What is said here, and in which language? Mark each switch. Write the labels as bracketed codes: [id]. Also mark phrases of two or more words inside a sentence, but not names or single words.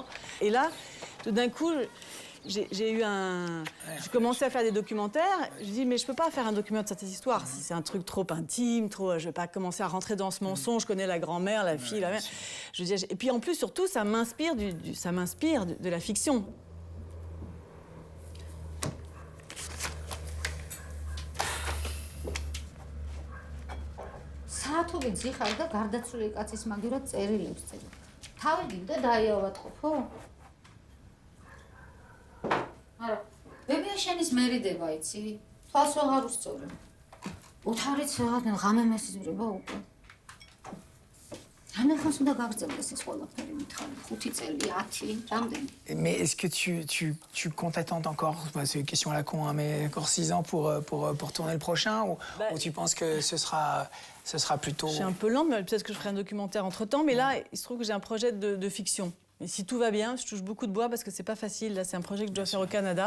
[fr] Et là, tout d'un coup, j'ai commencé à faire des documentaires. Je dis, mais je peux pas faire un documentaire de cette histoire. C'est un truc trop intime, je vais pas commencer à rentrer dans ce mensonge. Je connais la grand-mère, la fille, la mère. Je dis, et puis en plus, surtout, ça m'inspire de la fiction. [ka] საათობით ზიხარ და გარდაცვლილი კაცის მაგივრად წერილებს წერე. თავი გინდა დაიავადყოფო? არა, ბებიაშენის მერიდება იცი? თვალს აღარ უსწორებ. ოთარიც რაღაცნაირ ღამე მესიზმრება უკვე. რამე უნდა გაგრძელდეს ეს ყველაფერი მითხარი? 5 წელი, 10, რამდენი? [fr] Mais est-ce que tu comptes attendre encore, c'est une question à la con, hein, mais encore 6 ans pour tourner le prochain, ou tu penses que ce sera plutôt... Je suis un peu lente, mais peut-être que je ferai un documentaire entre-temps. Mais là, il se trouve que j'ai un projet de fiction. Et si tout va bien, je touche beaucoup de bois parce que c'est pas facile. Là, c'est un projet que je dois faire au Canada.